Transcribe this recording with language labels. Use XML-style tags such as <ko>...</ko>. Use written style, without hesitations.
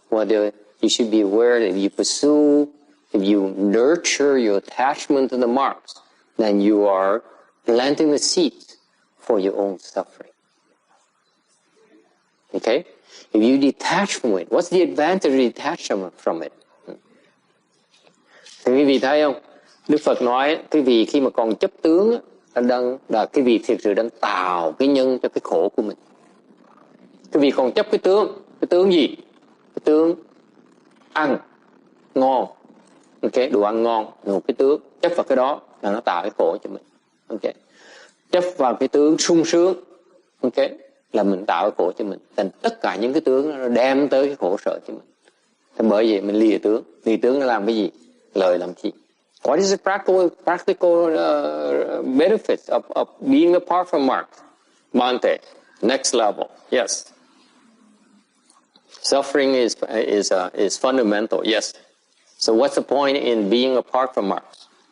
<en>You should be aware that if you nurture your attachment to the marks, then you are planting the seeds for your own suffering. Okay? If you detach from it, what's the advantage of detachment from it?</en> <vi>Thì quý vị thấy không? Đức Phật nói quý vị khi mà còn chấp tướng là quý vị thực sự đang tạo cái nhân cho cái khổ của mình. Quý vị còn chấp cái tướng gì? Cái tướng ăn ngon. Ok, đồ ăn ngon, một cái tướng chấp vào cái đó là nó tạo cái khổ cho mình. Ok. Chấp vào cái tướng sung sướng. Ok, là mình tạo cái khổ cho mình. Thành tất cả những cái tướng nó đem tới cái khổ sở cho mình. Thế bởi vậy mình lìa tướng nó làm cái gì? Lời làm chi?</vi> <en>What is the practical benefits of being apart from marks? Bhante, next level. Yes. Suffering is fundamental. Yes. So what's the point in being apart from marks?</en>